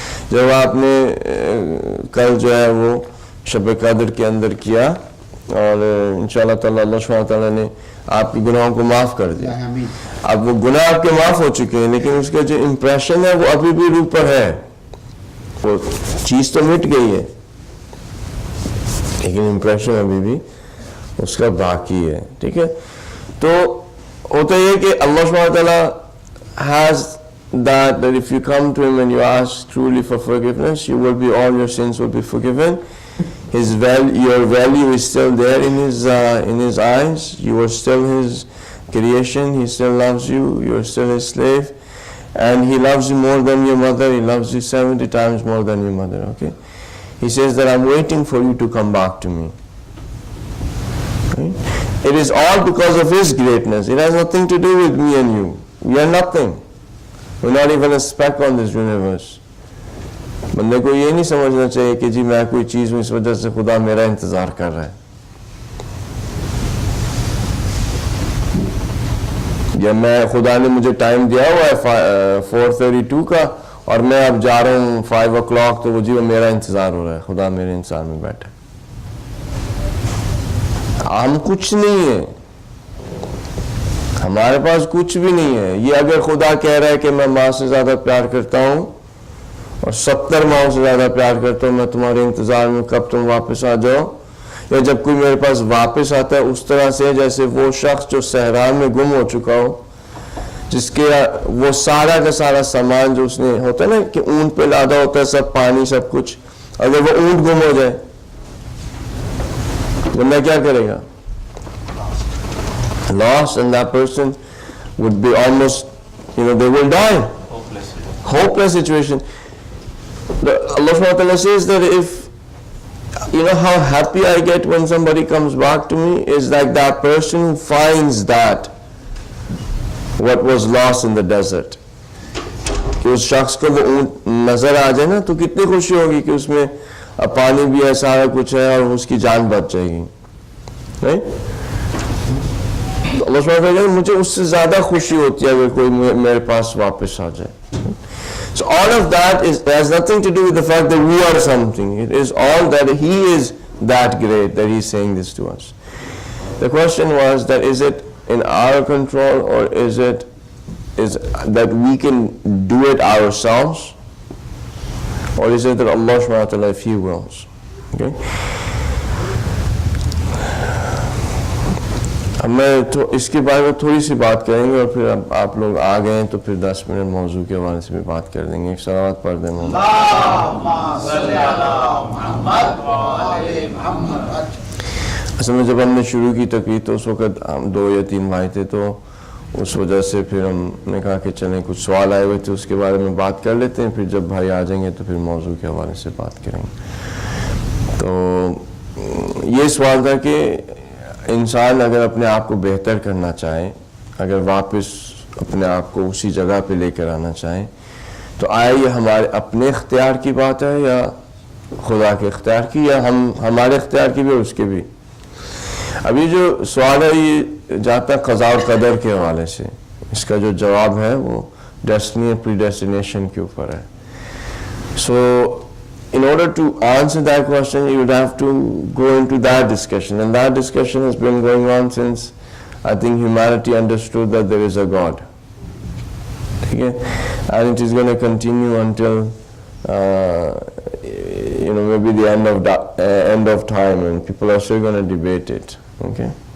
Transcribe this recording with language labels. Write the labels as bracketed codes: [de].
[ur] جب آپ نے کل جو ہے وہ شب قدر کے اندر کیا اور انشاءاللہ تعالیٰ اللہ سبحانہ تعالیٰ نے آپ کی گناہوں کو معاف کر دیا. اب وہ گناہ آپ کے معاف ہو چکے ہیں، لیکن اس کا جو امپریشن ہے وہ ابھی بھی روح پر ہے. وہ چیز تو مٹ گئی ہے لیکن امپریشن ابھی بھی اس کا باقی ہے. ٹھیک ہے. تو ہوتا یہ کہ [en] اللہ سبحانہ تعالیٰ has that if you come to him and you ask truly for forgiveness, you will be, all your sins will be forgiven. Your value is still there in his eyes. You are still his creation. He still loves you. You are still his slave, and he loves you more than your mother. He loves you 70 times more than your mother. Okay. He says that I'm waiting for you to come back to me. Okay? It is all because of his greatness. It has nothing to do with me and you. We are nothing. We're not even a speck on this universe. [ur] بندے کو یہ نہیں سمجھنا چاہیے کہ جی میں کوئی چیز ہوں اس وجہ سے خدا میرا انتظار کر رہا ہے، یا میں خدا نے مجھے ٹائم دیا ہوا ہے 4:32 کا اور میں اب جا رہا ہوں 5 o'clock تو وہ جی وہ میرا انتظار ہو رہا ہے. خدا میرے انتظار میں بیٹھا. ہم کچھ نہیں ہیں، ہمارے پاس کچھ بھی نہیں ہے. یہ اگر خدا کہہ رہا ہے کہ میں ماں سے زیادہ پیار کرتا ہوں اور 70 ماؤں سے زیادہ پیار کرتا ہوں، میں تمہارے انتظار میں کب تم واپس آ جاؤ، یا جب کوئی میرے پاس واپس آتا ہے اس طرح سے جیسے وہ شخص جو صحرا میں گم ہو چکا ہو، جس کے وہ سارا کا سارا سامان جو اس نے ہوتا ہے نا کہ اونٹ پہ لادا ہوتا ہے، سب پانی سب کچھ، اگر وہ اونٹ گم ہو جائے بندہ کیا کرے گا؟ [en] Lost, and that person would be almost, they will die. Hopeless situation. Allah subhanahu wa ta'ala says that if, how happy I get when somebody comes back to me is like that person who finds that what was lost in the desert. [ur] کہ اس شخص کو وہ اونٹ نظر آ جائے نا تو کتنی خوشی ہوگی کہ اس میں پانی بھی ہے، سارا کچھ ہے اور اس کی جان بچ جائے گی. اللہ سبحانہ وتعالیٰ مجھے اس سے زیادہ خوشی ہوتی ہے اگر کوئی میرے پاس واپس آ جائے. [en] So all of that has nothing to do with the fact that we are something. It is all that he is that great that he is saying this to us. The question was that is it in our control or is that we can do it ourselves, or is it that Allah subhanahu wa ta'ala, if he wills. Okay. [ur] اب میں اس کے بارے میں تھوڑی سی بات کریں گے اور پھر اب آپ لوگ آ گئے ہیں تو پھر 10 منٹ موضوع کے حوالے سے بھی بات کر دیں گے. ایک صلوات پڑھ دیں محمد. اصل میں جب ہم نے شروع کی تقریر تو اس وقت ہم 2 یا 3 بھائی تھے، تو اس وجہ سے پھر ہم نے کہا کہ چلیں کچھ سوال آئے ہوئے تھے اس کے بارے میں بات کر لیتے ہیں، پھر جب بھائی آ جائیں گے تو پھر موضوع کے حوالے سے بات کریں گے. تو یہ سوال تھا کہ انسان اگر اپنے آپ کو بہتر کرنا چاہے، اگر واپس اپنے آپ کو اسی جگہ پہ لے کر آنا چاہیں، تو آیا یہ ہمارے اپنے اختیار کی بات ہے یا خدا کے اختیار کی، یا ہمارے اختیار کی بھی اور اس کے بھی؟ اب یہ جو سوال ہے یہ جاتا ہے قضاء اور قدر کے حوالے سے. اس کا جو جواب ہے وہ ڈیسٹنی اور پری ڈیسٹینیشن کے اوپر ہے. سو [en] in order to answer that question, you would have to go into that discussion. And that discussion has been going on since, I think, humanity understood that there is a God. Okay? And it is going to continue until, maybe the end of time, and people are still going to debate it. Okay?